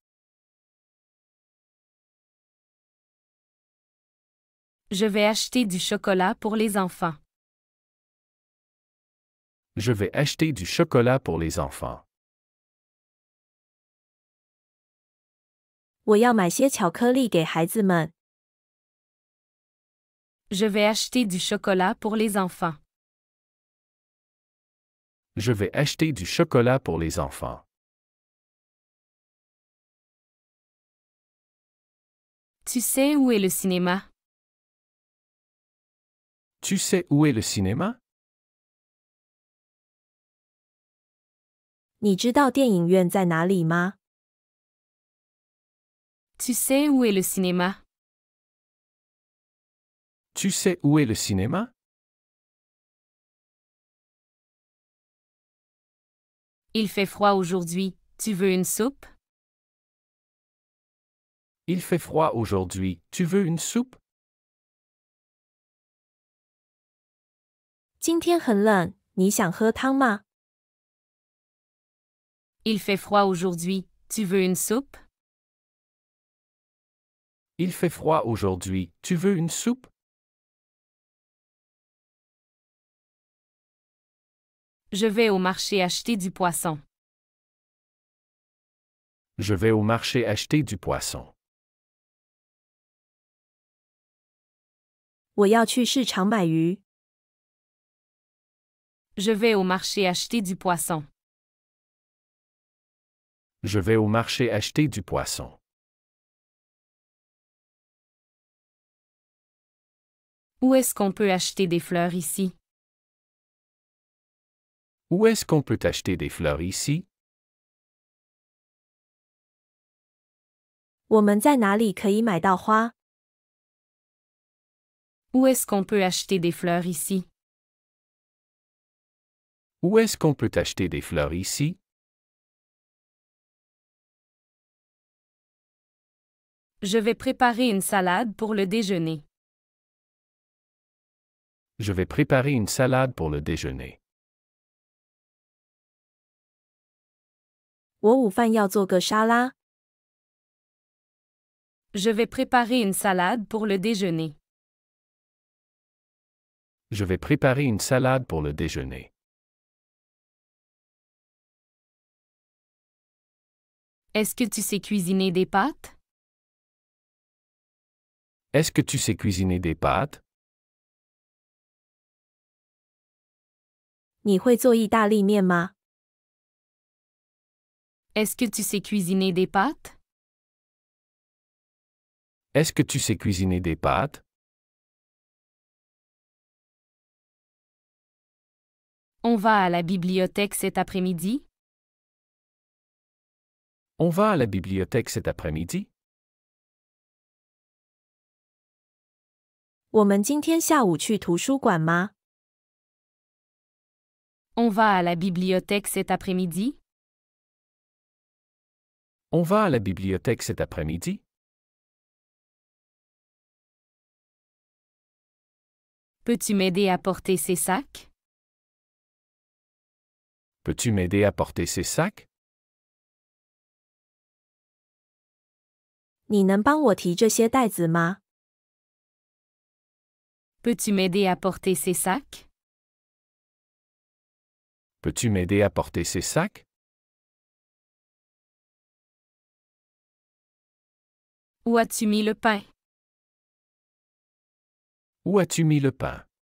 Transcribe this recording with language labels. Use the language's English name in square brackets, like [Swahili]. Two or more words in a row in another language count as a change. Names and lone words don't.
[French] Je vais acheter du chocolat pour les enfants. Je vais acheter du chocolat pour les enfants. [Chinese] 我要买些巧克力给孩子们。 [French] Je vais acheter du chocolat pour les enfants. Je vais acheter du chocolat pour les enfants. Tu sais où est le cinéma? Tu sais où est le cinéma? [Chinese] 你知道电影院在哪里吗？ [French] Tu sais où est le cinéma? Tu sais où est le cinéma? Il fait froid aujourd'hui. Tu veux une soupe? Il fait froid aujourd'hui. Tu veux une soupe? [Chinese] 今天很冷，你想喝汤吗？ [French] Il fait froid aujourd'hui. Tu veux une soupe? Il fait froid aujourd'hui. Tu veux une soupe? Je vais au marché acheter du poisson. Je vais au marché acheter du poisson. [Chinese] 我要去市场买鱼。 [French] Je vais au marché acheter du poisson. Je vais au marché acheter du poisson. Où est-ce qu'on peut acheter des fleurs ici? Où est-ce qu'on peut acheter des fleurs ici? [Chinese] 我们在哪里可以买到花？ [French] Où est-ce qu'on peut acheter des fleurs ici? Où est-ce qu'on peut acheter des fleurs ici? Je vais préparer une salade pour le déjeuner. Je vais préparer une salade pour le déjeuner. [Chinese] 我午饭要做个沙拉。 [French] Je vais préparer une salade pour le déjeuner. Je vais préparer une salade pour le déjeuner. Est-ce que tu sais cuisiner des pâtes? Est-ce que tu sais cuisiner des pâtes? [Chinese] 你会做意大利面吗？ [French] Est-ce que tu sais cuisiner des pâtes? Est-ce que tu sais cuisiner des pâtes? On va à la bibliothèque cet après-midi? On va à la bibliothèque cet après-midi? [Chinese] 我们今天下午去图书馆吗？ [French] On va à la bibliothèque cet après-midi? On va à la bibliothèque cet après-midi? Peux-tu m'aider à porter ces sacs? Peux-tu m'aider à porter ces sacs? [Chinese] 你能帮我提这些袋子吗？ [French] Peux-tu m'aider à porter ces sacs? Peux-tu m'aider à porter ces sacs? Où as-tu mis le pain? Où as-tu mis le pain?